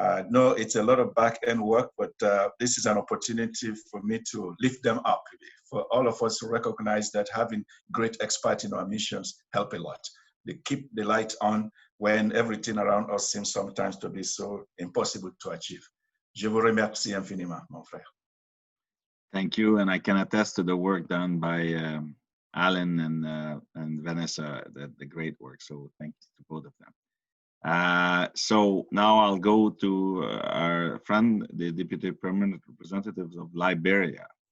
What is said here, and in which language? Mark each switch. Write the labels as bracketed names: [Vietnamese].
[English] No, it's a lot of back-end work, but this is an opportunity for me to lift them up, for all of us to recognize that having great experts in our missions help a lot. They keep the light on when everything around us seems sometimes to be so impossible to achieve. [French] Je vous remercie infiniment, mon frère. [English] Thank you, and I can attest to the work done by Alan and Vanessa, the great work. So thanks to both of them. So now I'll go to our friend, the Deputy Permanent Representatives of Liberia.